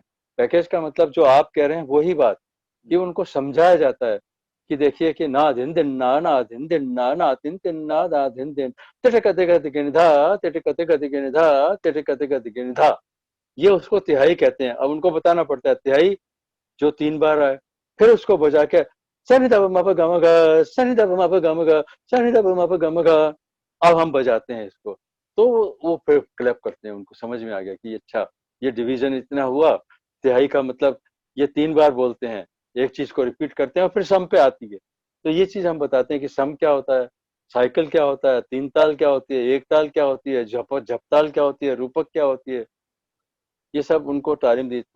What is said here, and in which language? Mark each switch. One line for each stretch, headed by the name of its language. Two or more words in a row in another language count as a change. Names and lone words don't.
Hindi: पैकेज का मतलब जो आप कह रहे हैं वही बात, कि उनको समझाया जाता है कि देखिए कि ना धिन दिन ना धिन दिन ना तिन तिन ना धिन दिन तिट कते कते गिन धा तिट कते कते गिन धा तिट कते कते गिन धा। ये उसको तिहाई कहते हैं। अब उनको बताना पड़ता है तिहाई जो 3 बार आए, फिर उसको बजा के सनि ध म प ग म ग, सनि ध म प ग म ग, सनि ध म प ग म ग। अब हम बजाते हैं इसको, तो वो फिर क्लैप करते हैं, उनको समझ में आ गया कि अच्छा, ये डिवीजन इतना हुआ, तिहाई का मतलब ये 3 बार बोलते हैं, एक चीज को रिपीट करते हैं और फिर सम पे आती है। तो ये चीज हम बताते हैं कि सम क्या होता है, साइकिल क्या होता है, 3 ताल क्या होती है, 1 ताल क्या होती है, झपताल क्या होती है, रूपक क्या होती है, ये सब उनको तालीम दी।